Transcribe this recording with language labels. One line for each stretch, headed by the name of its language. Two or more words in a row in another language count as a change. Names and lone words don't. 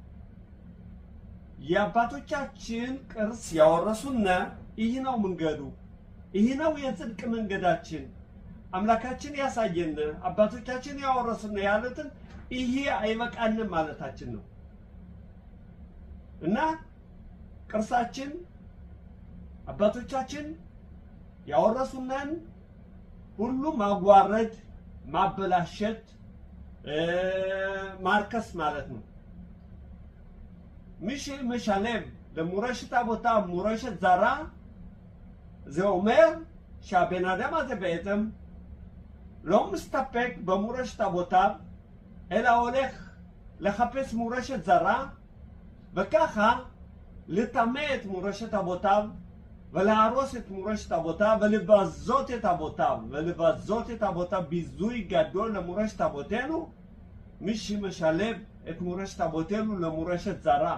Amharic: የአባቶቻችን ቅርስ ያወረሱና ይህ ነው መንገዱ፣ ይህ ነው የጽድቅ መንገዳችን፣ አምላካችን ያሳየን፣ አባቶቻችን ያወረሱና ያሉትን ይሄ አይበቃንም ማለታችን ነው። እና ቅርሳችን አባቶቻችን ያወረሱናን ሁሉ ማጓረድ ማበላሸት ማርከስ ማለት ነው።
Hebrew: מי שמשלב למורשת אבותיו מורשת זרה, זה אומר שהבן אדם הזה בעצם לא מסתפק במורשת אבותיו, אלא הולך לחפש מורשת זרה, וככה לטמא את מורשת אבותיו, ולהרוס את מורשת אבותיו, ולבזות את אבותיו, ביזוי גדול למורשת אבותינו, מי שמשלב את מורשת אבותינו למורשת זרה.